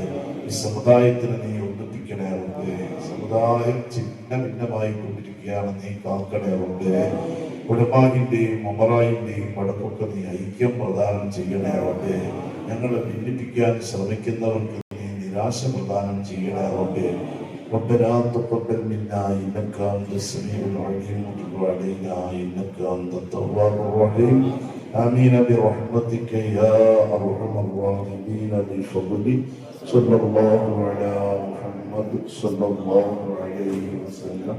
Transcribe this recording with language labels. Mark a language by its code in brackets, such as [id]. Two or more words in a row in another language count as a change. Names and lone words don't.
[ml] ഈ സമുദായത്തിന് നീ ഒന്നിപ്പിക്കണേ റബ്ബേ. സമുദായം ചിഹ്ന ഭിന്നമായി കൊണ്ടിരിക്കുകയാണ്. നീ കാക്കണേ റബ്ബേ. ഉലമാഹിന്റെയും ഉമറായിന്റെയും വടക്കൊക്കെ നീ ഐക്യം പ്രദാനം ചെയ്യണേ റബ്ബേ. ഞങ്ങളെ ഭിന്നിപ്പിക്കാൻ ശ്രമിക്കുന്നവർക്ക് നീ നിരാശ പ്രദാനം ചെയ്യണേ റബ്ബേ. [ar] ربنا تقبل منا انك انت السميع العليم وتب علينا انك انت التواب الرحيم. امين برحمتك يا ارحم الراحمين بفضلك. صلى الله على محمد صلى الله عليه وسلم.